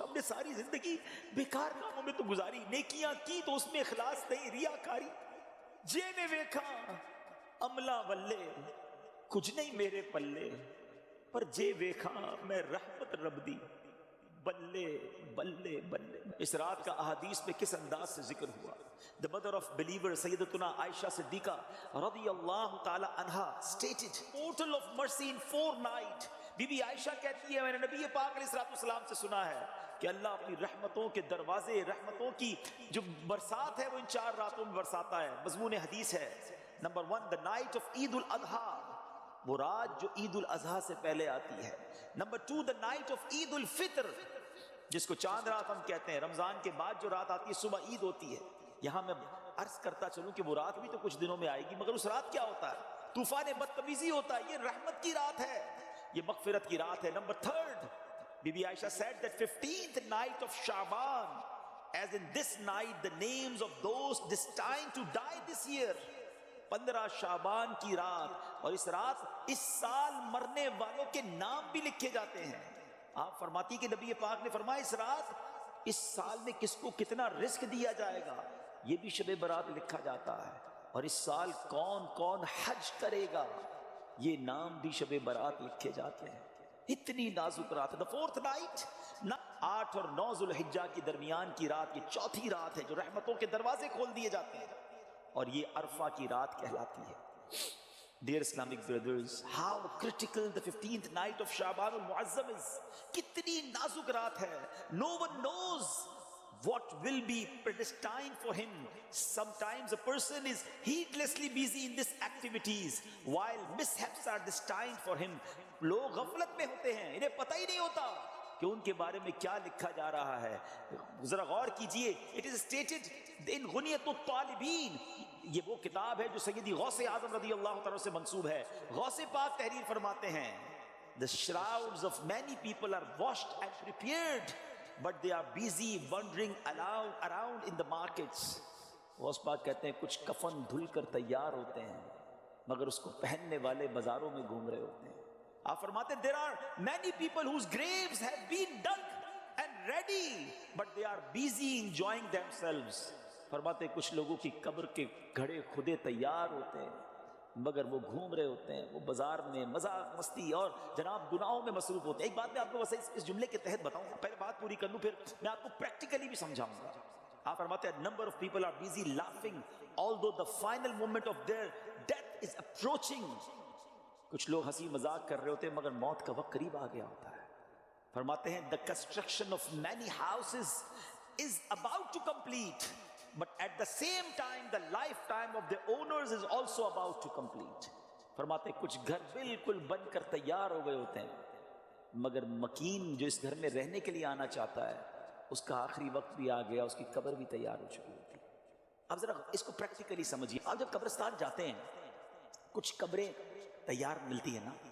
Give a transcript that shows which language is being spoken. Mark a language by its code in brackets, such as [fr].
[ur] ہم نے ساری زندگی بیکار کاموں میں تو گزاری، نیکیاں کی تو اس میں اخلاص نہیں، ریاکاری. [pa] جے میں ویکھاں عملہ بلے کچھ نہیں میرے پلے، پر جے ویکھاں میں رحمت رب دی بلے بلے بلے. [ur] اس رات کا احادیث میں کس انداز سے ذکر ہوا. [en] The mother of believer سیدتنا عائشہ صدیقہ رضی اللہ تعالی عنہا stated portal of mercy in 4 night. [ur] Be be عائشہ کہتی ہے میں نے نبی پاک علیہ السلام سے سنا ہے کہ اللہ اپنی رحمتوں کے دروازے، رحمتوں کی جو برسات ہے وہ ان 4 راتوں میں برساتا ہے. مضمون حدیث ہے نمبر 1 [en] the night of [ur] عید الاضحیٰ، وہ رات جو عید الاضحیٰ سے پہلے آتی ہے. نمبر 2 [en] the night of [ur] عید الفطر، جس کو چاند رات ہم کہتے ہیں، رمضان کے بعد جو رات آتی ہے صبح عید ہوتی ہے. یہاں میں عرض کرتا چلوں کہ وہ رات بھی تو کچھ دنوں میں آئے گی، مگر اس رات کیا ہوتا ہے؟ طوفان بدتمیزی ہوتا ہے. یہ رحمت کی رات ہے، یہ مغفرت کی رات ہے. Number 3 [en] Bibi Aisha said that 15th night of Shaban, as in this night the names of those destined to die this year. [ur] 15 شعبان کی رات، اور اس رات اس سال مرنے والوں کے نام بھی لکھے جاتے ہیں. آپ فرماتی کہ نبی پاک نے فرمایا اس رات اس سال میں کس کو کتنا رزق دیا جائے گا یہ بھی شب برات لکھا جاتا ہے، اور اس سال کون کون حج کرے گا یہ نام بھی شب برات لکھے جاتے ہیں. اتنی نازک رات ہے. [en] The 4th night [ur] 8 اور 9 ذوالحجہ کی درمیان کی رات، یہ 4تھی رات ہے جو رحمتوں کے دروازے کھول دیے جاتے ہیں، اور یہ عرفہ کی رات کہلاتی ہے. [en] Dear Islamic brothers, how critical the 15th night of Shaban al-Mu'azzam is. [ur] کتنی نازک رات ہے. [en] No one knows what will be predestined for him. Sometimes a person is heedlessly busy in these activities while mishaps are destined for him. [ur] لوگ غفلت میں ہوتے ہیں، انہیں پتہ ہی نہیں ہوتا کہ ان کے بارے میں کیا لکھا جا رہا ہے. ذرا غور کیجئے. [en] It is stated in [ur] غنیۃ الطالبین، یہ وہ کتاب ہے جو سیدی غوث اعظم رضی اللہ تعالیٰ سے منسوب ہے. غوث پاک تحریر فرماتے ہیں [en] The shrouds of many people are washed and prepared, but they are busy wandering around in the markets. [ur] Ghaus Pak کہتے ہیں کچھ کفن دھل کر تیار ہوتے ہیں مگر اس کو پہننے والے بازاروں میں گھوم رہے ہوتے ہیں. آپ فرماتے ہیں [en] there are many people whose graves have been dug and ready, but they are busy enjoying themselves. [ur] فرماتے ہیں کچھ لوگوں کی قبر کے گھڑے خودے تیار ہوتے ہیں مگر وہ گھوم رہے ہوتے ہیں، وہ بازار میں مذاق مستی اور جناب گناہوں میں مصروف ہوتے ہیں. ایک بات میں آپ کو بس اس جملے کے تحت بتاؤں گا، پہلے بات پوری کر لوں پھر میں آپ کو پریکٹیکلی بھی سمجھاؤں گا. آپ فرماتے ہیں [en] number of people are busy laughing although the final moment of their death is approaching. [ur] کچھ لوگ ہنسی مذاق کر رہے ہوتے ہیں مگر موت کا وقت قریب آ گیا ہوتا ہے. فرماتے ہیں [en] the construction of many houses is about to complete, but at the same time the lifetime of the owners is also about to complete. [ur] فرماتے ہیں کچھ گھر بالکل بن کر تیار ہو گئے ہوتے ہیں مگر مکین جو اس گھر میں رہنے کے لیے آنا چاہتا ہے اس کا آخری وقت بھی آ گیا، اس کی قبر بھی تیار ہو چکی ہوتی. اب ذرا اس کو پریکٹیکلی سمجھیے. آپ جب قبرستان جاتے ہیں کچھ قبریں تیار ملتی ہیں نا،